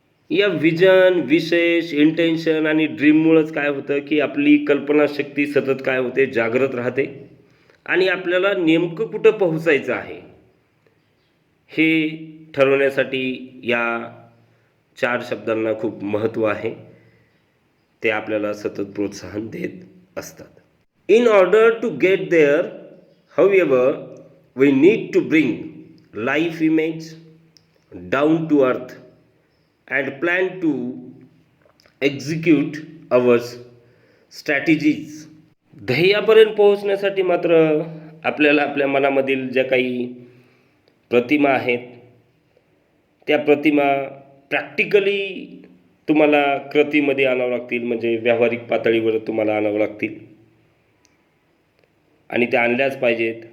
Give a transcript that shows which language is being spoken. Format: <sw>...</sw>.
<mr>या विजन, विशेष, इंटेन्शन आणि ड्रीममुळंच काय होतं की आपली कल्पनाशक्ती सतत काय होते, जागृत राहते आणि आपल्याला नेमकं कुठं पोहोचायचं आहे हे ठरवण्यासाठी या 4 शब्दांना खूप महत्त्व आहे. ते आपल्याला सतत प्रोत्साहन देत असतात.</mr> <en>In order to get there, however, we need to bring life image down to earth and plan to execute our strategies.</en> <mr>ध्येयापर्यंत पोहोचण्यासाठी मात्र आपल्याला आपल्या मनामधील ज्या काही प्रतिमा आहेत त्या प्रतिमा प्रॅक्टिकली तुम्हाला कृतीमध्ये आणावं लागतील, म्हणजे व्यावहारिक पातळीवर तुम्हाला आणावं लागतील आणि त्या आणल्याच पाहिजेत.</mr>